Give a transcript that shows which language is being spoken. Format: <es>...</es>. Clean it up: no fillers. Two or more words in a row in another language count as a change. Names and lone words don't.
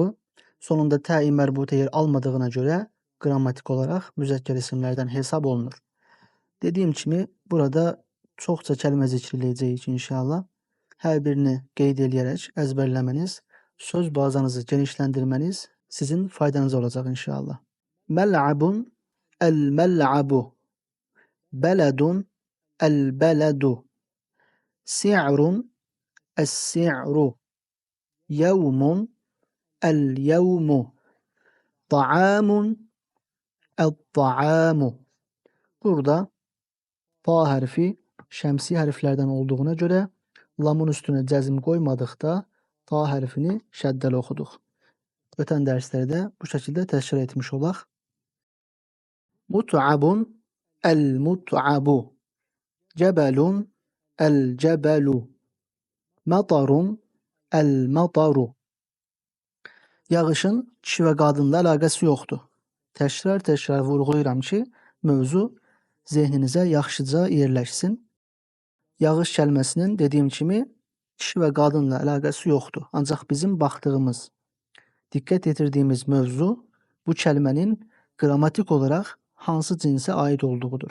<az>Sonunda təyi mərbuta yer almadığına görə qrammatik olaraq müzəkkər isimlərdən hesab olunur. Dediyim kimi burada çoxca kəlmə zikr edəcəyik inşallah. Hər birini qeyd edərək əzbərləməniz, söz bazanızı genişləndirməniz sizin faydanıza olacaq inşallah.</az> <ar>ملعبٌ، الملعبُ. بلدٌ، البلدُ. سعرٌ، السعرُ. يومٌ، اليومُ. طعامٌ، الطعامُ.</ar> <az>Burada ta hərfi şəmsi hərflərdən olduğuna görə lamun üstünə cəzm qoymadıqda ta hərfini şəddəli oxuduq. Ötən dərslərdə bu şəkildə təşkil etmiş olaq.</az> <ar>متعبٌ، المتعبُ. جبلٌ، الجبلُ. مطرٌ، المطرُ.</ar> <az>Yağışın kişi və qadınla əlaqəsi yoxdur. Təkrar vurğulayıram ki, mövzu zehninizə yaxşıca yerləşsin. Yağış kəlməsinin dediyim kimi kişi və qadınla əlaqəsi yoxdur. Ancaq bizim baxdığımız, diqqət yetirdiyimiz mövzu bu kəlmənin qrammatik olaraq hansı cinsə aid olduğudur.</az>